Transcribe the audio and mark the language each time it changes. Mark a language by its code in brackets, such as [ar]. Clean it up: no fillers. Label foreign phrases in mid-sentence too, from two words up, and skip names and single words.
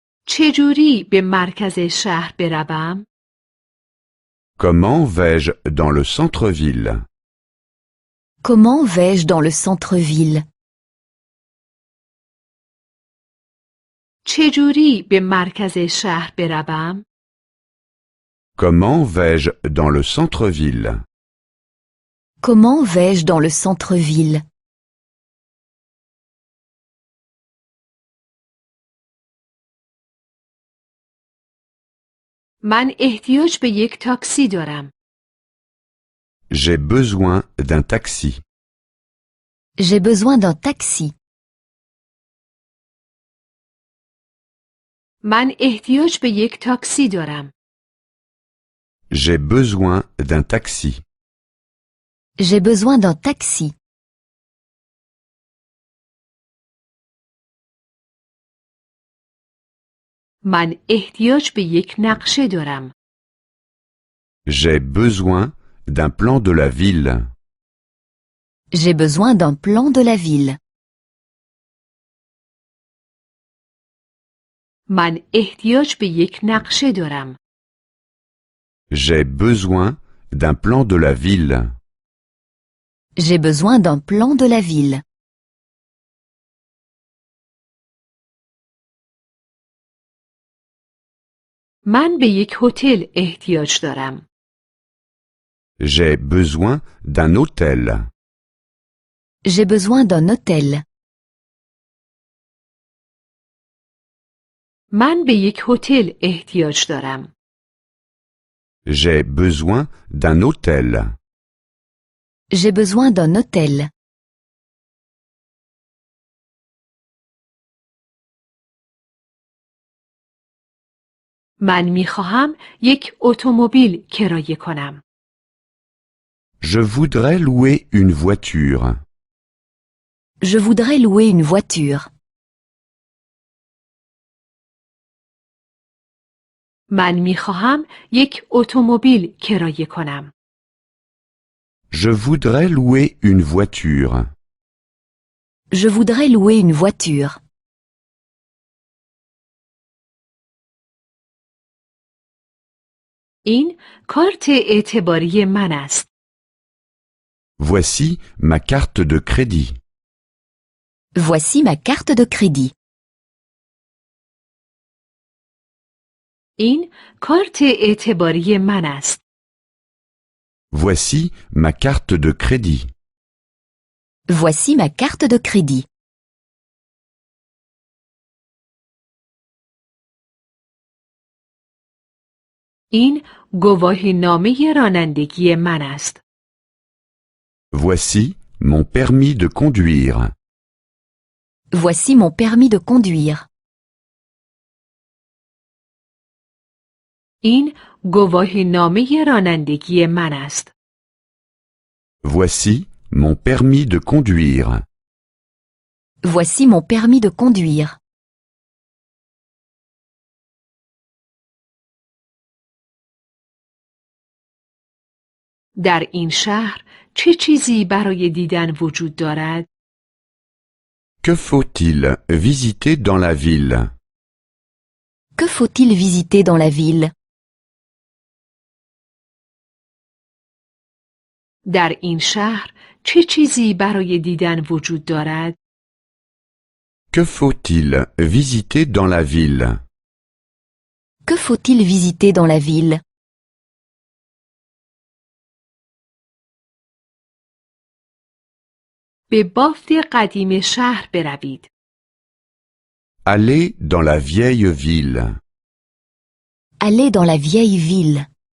[fa] چجوری به مرکز شهر بروم؟ [fr] Comment vais-je dans le centre-ville? Comment vais-je dans le centre-ville? [fa] چجوری به مرکز شهر بروم؟ [fr] Comment vais-je dans le centre-ville? Comment vais-je dans le centre-ville? [fa] من احتیاج به یک تاکسی دارم. [fr] J'ai besoin d'un taxi. J'ai besoin d'un taxi. [fa] من احتیاج به یک تاکسی دارم. [fr] J'ai besoin d'un taxi. J'ai besoin d'un taxi. [fa] من احتیاج به یک نقشه دارم. [fr] J'ai besoin d'un plan de la ville. J'ai besoin d'un plan de la ville. [fa] من احتیاج به یک نقشه دارم. [fr] J'ai besoin d'un plan de la ville. J'ai besoin d'un plan de la ville. [fa] من به یک هتل احتیاج دارم. [fr] J'ai besoin d'un hôtel. J'ai besoin d'un hôtel. [fa] من به یک هتل احتیاج دارم. [fr] J'ai besoin d'un hôtel. J'ai besoin d'un hôtel. [fa] من می خواهم یک اتومبیل کرایه کنم. [fr] Je voudrais louer une voiture. Je voudrais louer une voiture. [fa] من می خواهم یک اتومبیل کرایه کنم. [fr] Je voudrais louer une voiture. Je voudrais louer une voiture. [fa] این کارت اعتباری من است. [fr] Voici ma carte de crédit. Voici ma carte de crédit. [fa] این کارت اعتباری من است. [fr] Voici ma carte de crédit. Voici ma carte de crédit. [fa] این گواهینامه رانندگی من است. [fr] Voici mon permis de conduire. Voici mon permis de conduire. [fa] این گواهینامه رانندگی من است. [fr] Voici mon permis de conduire. Voici mon permis de conduire. [fa] در این شهر چه چیزی برای دیدن وجود دارد؟ [fr] Que faut-il visiter dans la ville? Que faut-il visiter dans la ville? [fa] در این شهر چه چیزی برای دیدن وجود دارد؟ [fr] Que faut-il visiter dans la ville? Que faut-il visiter dans la ville? [fa] به بافت قدیم شهر بروید. [fr] Allez dans la vieille ville. Allez dans la vieille ville.